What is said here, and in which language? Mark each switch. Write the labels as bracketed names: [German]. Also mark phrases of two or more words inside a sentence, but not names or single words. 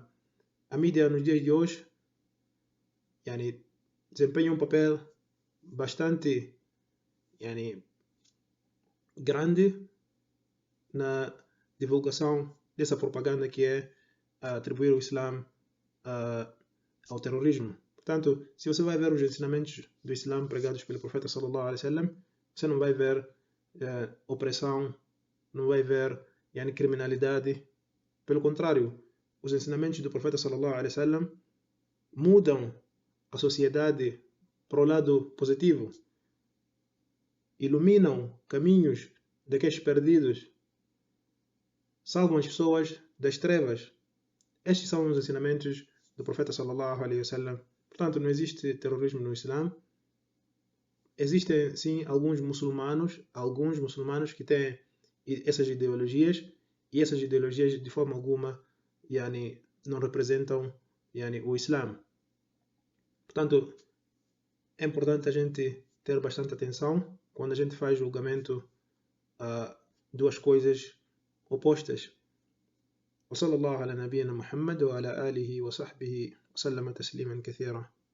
[Portuguese] A mídia nos dias de hoje desempenha um papel bastante grande na divulgação dessa propaganda, que é atribuir o Islã ao terrorismo. Portanto, se você vai ver os ensinamentos do Islã pregados pelo profeta [Arabic] صلى الله عليه وسلم, [Portuguese] você não vai ver opressão, não vai ver criminalidade. Pelo contrário, os ensinamentos do profeta [Arabic] صلى الله عليه وسلم [Portuguese] mudam a sociedade para o lado positivo, iluminam caminhos daqueles perdidos, salvam as pessoas das trevas. Estes são os ensinamentos do profeta [Arabic] صلى الله عليه وسلم. [Portuguese] Portanto, não existe terrorismo no Islã. Existem sim alguns muçulmanos que têm essas ideologias, e essas ideologias de forma alguma não representam o Islã. Portanto, é importante a gente ter bastante atenção quando a gente faz julgamento a duas coisas opostas. [Arabic] وصلى الله على نبينا محمد وعلى آله وصحبه وسلم تسليما كثيرا.